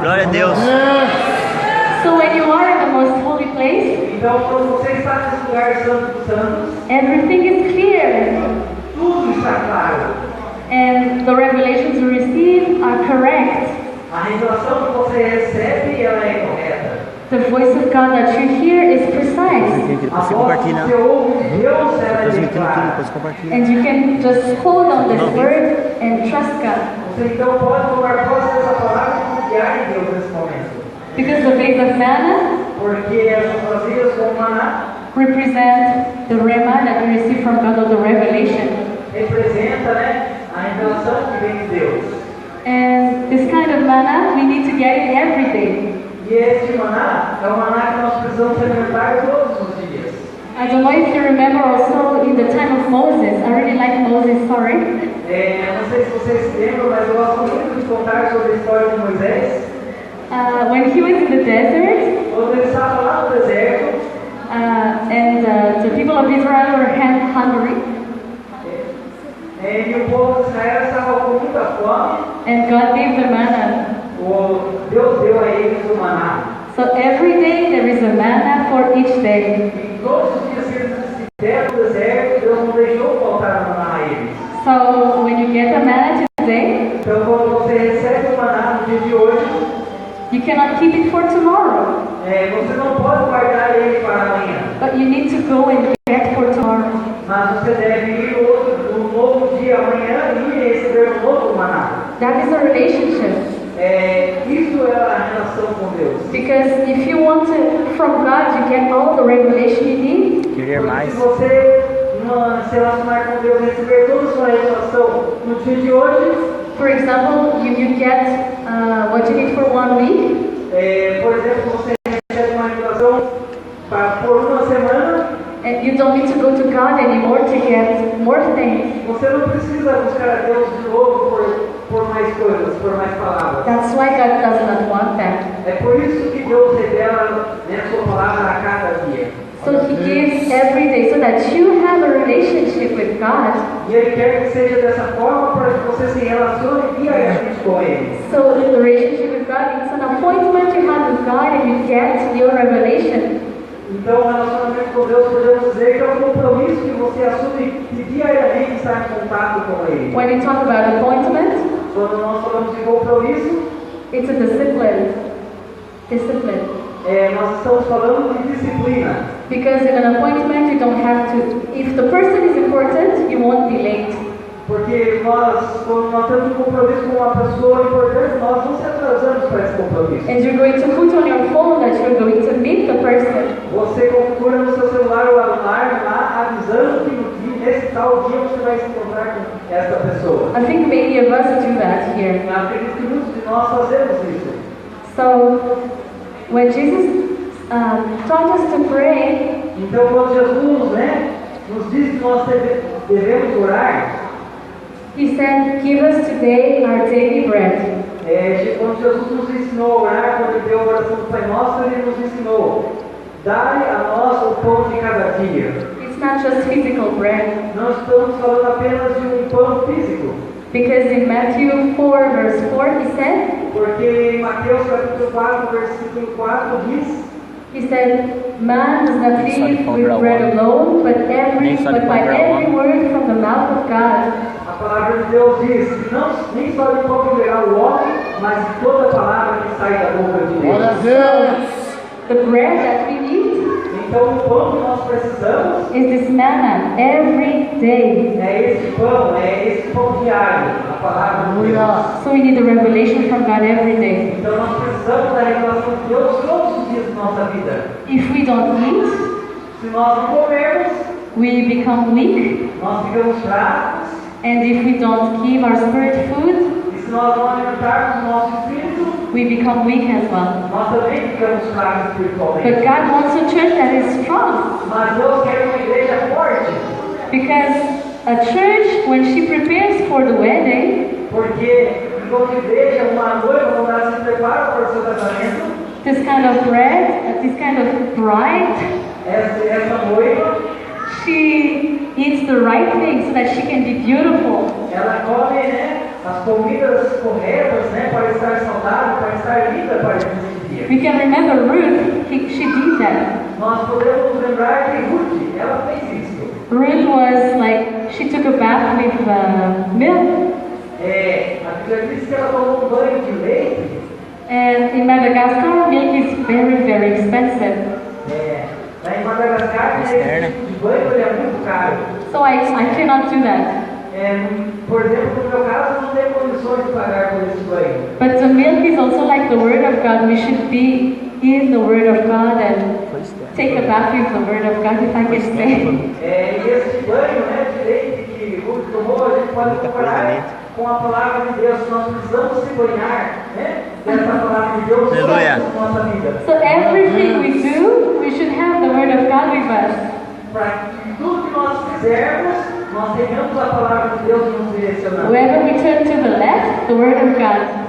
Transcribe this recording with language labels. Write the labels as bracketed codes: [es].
[pt] glória a Deus. [en] So when you are in the most holy place, [pt] Então, quando você está nesse lugar santo dos santos, [en] everything is clear. [pt] tudo está claro. [en] And the revelations you receive are correct. [pt] A revelação que você recebe, ela é correta. [en] The voice of God that you hear is precise. [pt] A Você voz compartilha, que você ouve de Deus, ela é bem transmitindo tudo, clara. depois compartilha. [en] And you can just hold on this word and trust God. [pt] Você então pode tomar posse dessa palavra e confiar em Deus nesse momento. [en] Because the vase of manna [pt] Porque essas vasilhas com maná [en] represent the rema that you receive from God or the revelation. [pt] representa, né, a revelação que vem de Deus. [en] And this kind of manna, we need to get it every day. [pt] E este maná é o maná que nós precisamos alimentar todos os dias. [en] I don't know if you remember also in the time of Moses. I really like Moses' story. [pt] Não sei se vocês se lembram, mas eu gosto muito de contar sobre a história de Moisés. [en] When he was in the desert, [pt] Quando ele estava lá no deserto, [en] and the people of Israel were hungry, [pt] e o povo de Israel estava com muita fome, [en] and God gave the manna. [pt] Deus deu a eles o maná. [en] So every day there is a manna for each day. [pt] E todos os dias que eles estiveram no deserto, Deus não deixou faltar o maná a eles. [en] So when you get the manna today, [pt] Então, quando você recebe o maná no dia de hoje, [en] you cannot keep it for tomorrow, [pt] você não pode guardar ele para amanhã, [en] but you need to go and get for tomorrow. [pt] mas você deve ir no novo dia amanhã e receber um novo maná. [en] That is a relationship. [pt] Isso é a relação com Deus. [en] Because if you want to, from God, you get all the revelation you need. [pt] Querer Porque mais. se você se relacionar com Deus, receber toda a sua revelação no dia de hoje, [en] For example, you get what you need for 1 week, [pt] por exemplo, você recebe uma revelação por uma semana, [en] and you don't need to go to God anymore to get more things. [pt] você não precisa buscar a Deus de novo por mais coisas, por mais palavras. [en] That's why God does not want that. [pt] É por isso que Deus revela a sua palavra a cada dia. [en] So He gives every day so that you have a relationship with God. [pt] E Ele quer que seja dessa forma para que você se relacione diariamente com Ele. [en] So the relationship with God is an appointment you have with God and you get your revelation. [pt] Então, o relacionamento com Deus, podemos dizer que é um compromisso que você assume de diariamente estar em contato com Ele. [en] When you talk about appointment, [pt] Quando nós falamos de compromisso, [en] it's a discipline. Discipline. [pt] nós estamos falando de disciplina. [en] Because in an appointment you don't have to, if the person is important, you won't be late. [pt] Porque quando nós temos um compromisso com uma pessoa importante, nós não se atrasamos para esse compromisso. [en] And you're going to put on your phone that you're going to meet the person. [pt] Você configura no seu celular o alarme lá, avisando que nesse tal dia você vai se encontrar com essa pessoa. [en] I think many of us do that here. [pt] Eu acredito que muitos de nós fazemos isso. [en] So, when Jesus taught us to pray, [pt] Então, quando Jesus nos diz que nós devemos orar, [en] He said, "Give us today our daily bread." [pt] quando Jesus nos ensinou a orar, quando Ele deu a oração do Pai Nosso, Ele nos ensinou: dai a nós o pão de cada dia. [en] It's not just physical bread. [pt] Não estamos falando apenas de um pão físico, [en] Because in Matthew 4, verse 4, He said, [pt] porque em Mateus capítulo 4, versículo 4 diz: [en] He said, "Man does not live with bread alone, but by every word from the mouth of God." [pt] a palavra de Deus diz que nem só de pão viverá o homem, mas de toda palavra que sai da boca de Glória a Deus. Deus. [en] The bread that we need [pt] Então, o pão que nós precisamos [en] is this manna every day. [pt] é esse pão diário, a palavra de Deus. Aleluia. [en] So we need the revelation from God every day. [pt] Então, nós precisamos da revelação de Deus todos os dias da nossa vida. [en] If we don't eat, [pt] Se nós não comermos, [en] we become weak. [pt] nós ficamos fracos. [en] And if we don't give our spirit food, [pt] E se nós não alimentarmos o nosso espírito, [en] we become weak as well. [pt] nós também ficamos fracos [en] But [pt] espiritualmente. [en] God wants a church that is strong. [pt] Mas Deus quer uma igreja forte. [en] Because a church, when she prepares for the wedding, [pt] Porque, enquanto igreja, uma noiva, quando ela se prepara para o seu casamento, [en] this kind of bread, this kind of bride, [pt] essa noiva, [en] she eats the right things so that she can be beautiful. [pt] ela come as comidas corretas para estar saudável, para estar linda para esse dia. [en] We can remember Ruth, she did that. [pt] Nós podemos nos lembrar de Ruth, ela fez isso. [en] Ruth was like, she took a bath with milk. [pt] A Bíblia diz que ela tomou um banho de leite. [en] And in Madagascar, milk is very, very expensive. [pt] Lá em Madagascar, esse tipo de banho ele é muito caro. [en] So I cannot do that. [pt] Por exemplo, no meu caso, eu não tenho condições de pagar por esse banho. [en] But the milk is also like the Word of God. We should be in the Word of God and take a bath with the Word of God, if I can say. [pt] E esse banho de leite que Ruth tomou, a gente pode comparar com a palavra de Deus. Nós precisamos se banhar dessa palavra de Deus toda a nossa vida. [en] So everything we do, we should have the Word of God with us. [pt] para que tudo que nós fizermos, nós tenhamos a palavra de Deus nos direcionando. [en] Wherever we turn to the left, the Word of God.